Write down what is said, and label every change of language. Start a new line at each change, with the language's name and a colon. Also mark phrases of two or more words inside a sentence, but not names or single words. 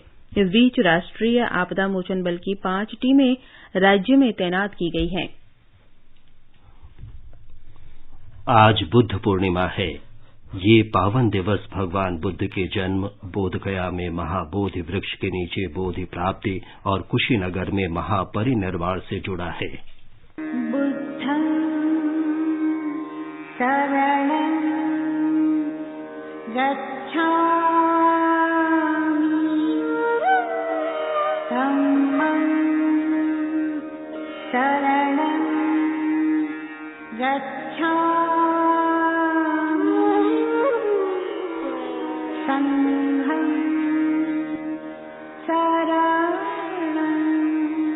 Hindi: इस बीच राष्ट्रीय आपदा मोचन बल की 5 टीमें राज्य में तैनात की गई हैं। आज बुद्ध पूर्णिमा है। ये पावन दिवस भगवान बुद्ध के जन्म, बोधगया में महाबोधि वृक्ष के नीचे बोधि प्राप्ति और कुशीनगर में महापरिनिर्वाण से जुड़ा है।
Pali: बुद्धं शरणं गच्छामि, धम्मं शरणं गच्छामि, संघं शरणं